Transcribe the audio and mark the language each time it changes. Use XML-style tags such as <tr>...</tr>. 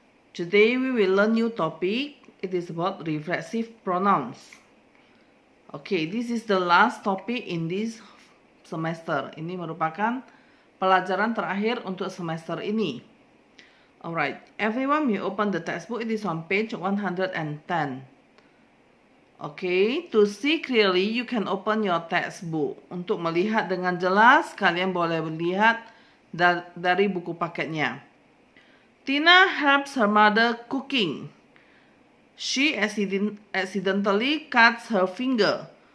<en>Today we will learn new topic. It is about reflexive pronouns. Okay, this is the last topic in this semester.</en> <id>Ini merupakan pelajaran terakhir untuk semester ini.</id> <en>Alright, everyone may open the textbook. It is on page 110. Okay, to see clearly you can open your textbook.</en> <id>Untuk melihat dengan jelas, kalian boleh melihat dari buku paketnya.</id> <en>Tina helps her mother cooking. She accidentally cuts her finger.</en>